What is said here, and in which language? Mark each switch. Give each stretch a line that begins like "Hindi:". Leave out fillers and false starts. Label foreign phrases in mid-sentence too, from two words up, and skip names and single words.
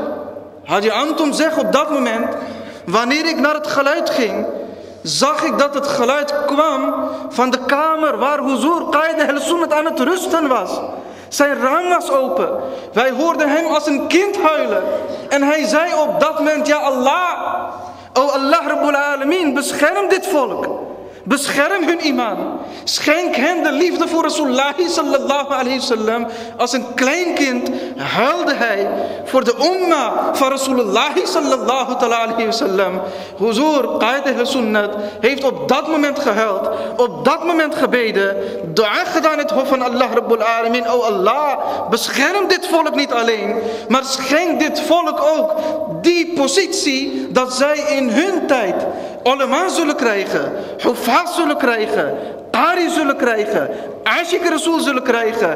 Dutch: Haji Antum zegt op dat moment, wanneer ik naar het geluid ging, zag ik dat het geluid kwam van de kamer waar Huzur Qaida Ahl Sunnat aan het rusten was. Zijn raam was open. Wij hoorden hem als een kind huilen. En hij zei op dat moment, ja Allah, o Allah
Arabic: رب العالمين,
Dutch: bescherm dit volk. Bescherm hun iman. Schenk hen de liefde voor Rasulullah
Arabic: صلى الله عليه وسلم.
Dutch: Als een klein kind huilde hij voor de umma van Rasulullah
Arabic: صلى الله عليه وسلم.
Dutch: Huzur Qaida Ahl Sunnat heeft op dat moment gehuild. Op dat moment gebeden. Dua gedaan in het hof van Allah
Arabic: رب العالمين.
Dutch: O Allah, bescherm dit volk niet alleen. Maar schenk dit volk ook die positie dat zij in hun tijd ulama zullen krijgen, hufaz zullen krijgen, qari zullen krijgen,
Urdu: عاشق رسول
Dutch: zullen krijgen.